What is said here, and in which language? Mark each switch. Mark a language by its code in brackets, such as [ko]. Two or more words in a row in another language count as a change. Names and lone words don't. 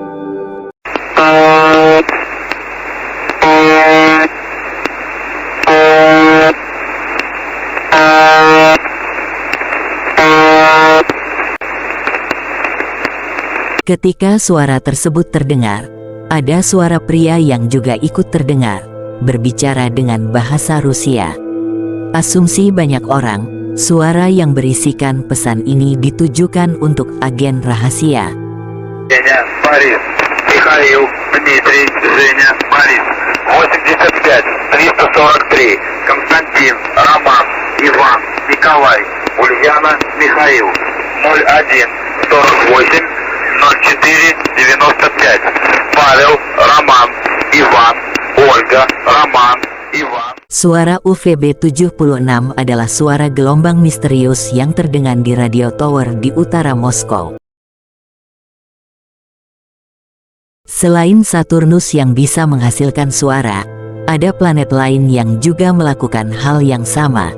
[id] Ketika suara tersebut terdengar, ada suara pria yang juga ikut terdengar, berbicara dengan bahasa Rusia. Asumsi banyak orang, suara yang berisikan pesan ini ditujukan untuk agen rahasia. Борис, Михаил, Дмитрий, Женя, Борис, 85, 343, Константин, Роман, Иван, Николай, Ульяна, Михаил, 01, 48, 04, 95, Павел, Роман, Иван, Olga, Raman, Ivan. Suara UVB-76 adalah suara gelombang misterius yang terdengar di radio tower di utara Moskow. Selain Saturnus yang bisa menghasilkan suara, ada planet lain yang juga melakukan hal yang sama.